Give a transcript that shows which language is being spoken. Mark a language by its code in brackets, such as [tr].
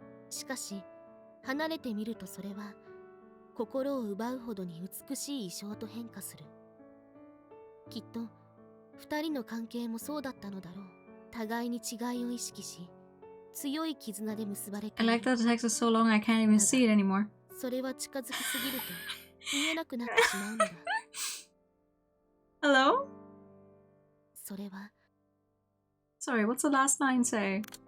[ja] しかし離れてみるとそれは心を奪うほどに美しい意象と変化する。きっと二人の関係もそうだったのだろう。互いに違いを意識し、強い絆で結ばれている。 [en] I like that the text is so long I can't even see it anymore. [ja] それは近づきすぎると見えなくなってしまうのだ。 [en] Hello? [ja] それは [en] Sorry, what's the last line say?